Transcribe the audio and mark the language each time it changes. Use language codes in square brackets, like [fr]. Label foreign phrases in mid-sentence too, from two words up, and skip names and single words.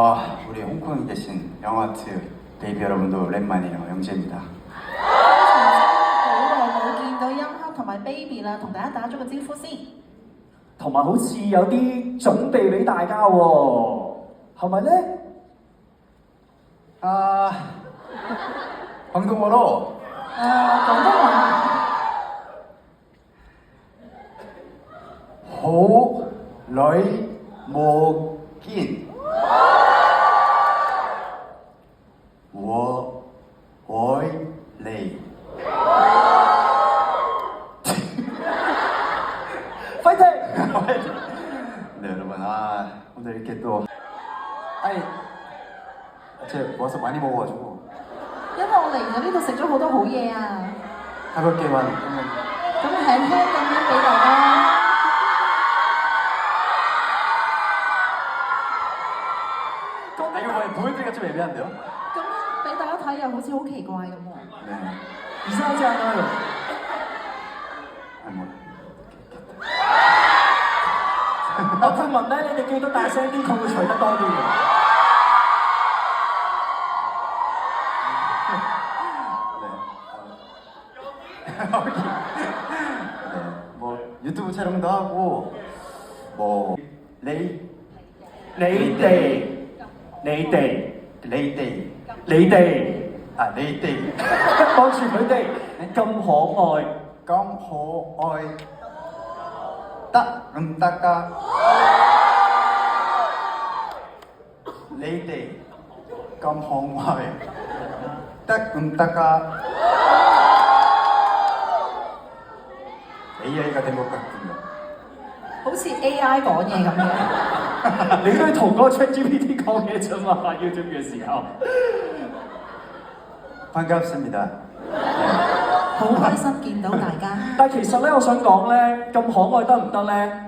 [ko] 우리 홍콩에 계신 영화트 베이비 여러분도 오랜만이에요. 영재입니다. [yue] 好耐冇見到音黑同埋 baby 啦，同大家打咗個招呼先。同埋好似有啲準備俾大家喎，係咪咧？ [ko] 광동어로 [yue] 廣東話 호, 러이, 모긴 워, 워이, 레이 [ko] 파이팅! 네 여러분 오늘 이렇게 또 아니 제가 와서 많이 먹어가지고 [yue] 因為我嚟咗呢度食咗好多好嘢啊， [ko] 가볍게만 한번 [yue] 咁輕輕咁樣俾大家。 [ko] 이거 뭐 보여드리기가 좀 애매한데요? [yue] 咁樣俾大家睇又好似好奇怪咁喎。 [ko] 네. 이상하지 않아요? 아니 뭐 [yue] 我聽聞咧，你哋叫得大聲啲，佢會除得多啲嘅。 [ko] 네, 뭐 유튜브 촬영도 하고 뭐 레이 [yue] 你哋你哋 你哋望住佢哋咁可愛，咁可愛 得㗎 你哋 咁可愛 得㗎 [ko] AI가 된 것 같군요. [yue] 好似 AI 講嘢咁樣。你都係同嗰個 ChatGPT 講嘢啫嘛，YouTube 嘅時候。 [ko] 반갑습니다. [yue] 好開心見到大家。但其實咧，我想講咧，咁可愛得唔得咧？